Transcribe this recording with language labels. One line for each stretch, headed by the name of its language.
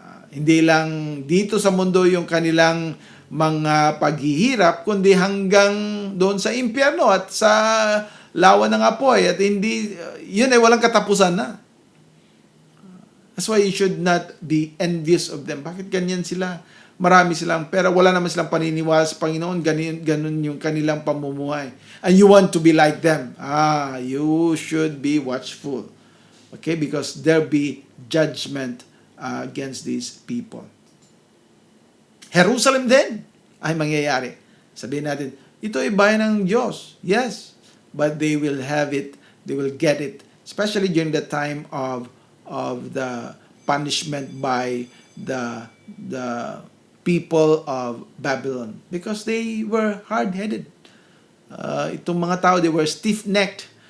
Filipino: Hindi lang dito sa mundo yung kanilang mga paghihirap, kundi hanggang doon sa impyerno at sa lawa ng apoy. At hindi, yun ay walang katapusan na.
English: That's why you should not be envious of them.
Filipino: Bakit ganyan sila? Marami silang pera, wala naman silang paniniwala sa Panginoon, ganun yung kanilang pamumuhay.
English: And you want to be like them. You should be watchful. Okay? Because there be judgment against these people.
Filipino: Jerusalem din ay mangyayari. Sabihin natin, ito ay bayan ng Diyos.
English: Yes, but they will have it, they will get it, especially during the time of the punishment by the people of Babylon because they were hard-headed.
Filipino: Itong mga tao,
English: they were stiff-necked.